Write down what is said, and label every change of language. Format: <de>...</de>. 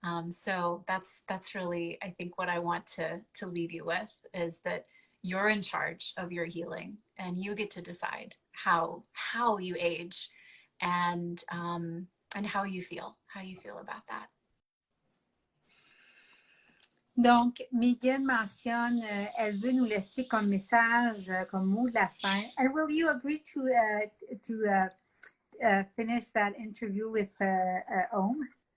<en>So that's really, I think, what I want to leave you with, is that you're in charge of your healing, and you get to decide how you age, and how you feel about that.</en> <fr>Donc, Megan mentionne, elle veut nous laisser comme message, comme mot de la fin.</fr> <en>And will you agree to finish that interview with Om?</en>